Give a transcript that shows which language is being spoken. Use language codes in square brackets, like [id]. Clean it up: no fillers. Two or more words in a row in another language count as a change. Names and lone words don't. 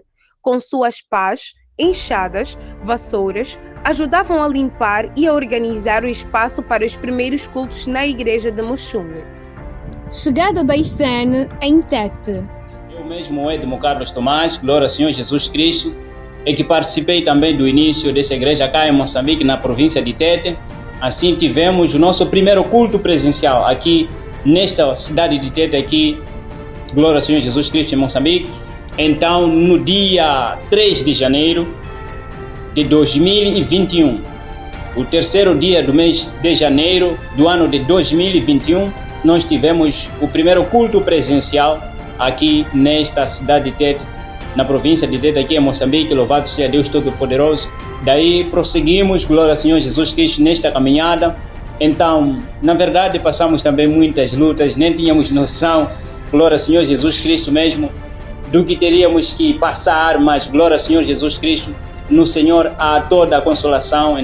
[pt] Com suas pás, enxadas, vassouras, ajudavam a limpar e a organizar o espaço para os primeiros cultos na igreja de Muxungue. Chegada da Istene em Tete. Eu mesmo, Edmo Carlos Tomás, glória ao Senhor Jesus Cristo, e que participei também do início dessa igreja cá em Moçambique, na província de Tete. Assim tivemos o nosso primeiro culto presencial aqui nesta cidade de Tete, aqui, glória ao Senhor Jesus Cristo, em Moçambique. Então, no dia 3 de janeiro de 2021, o terceiro dia do mês de janeiro do ano de 2021, nós tivemos o primeiro culto presencial aqui nesta cidade de Tete, na província de Tete, aqui em Moçambique. Louvado seja Deus Todo-Poderoso. Daí prosseguimos, glória ao Senhor Jesus Cristo, nesta caminhada. Então, na verdade, passamos também muitas lutas, nem tínhamos noção, glória ao Senhor Jesus Cristo mesmo, do que teríamos que passar, mas glória ao Senhor Jesus Cristo, no Senhor há toda a consolação.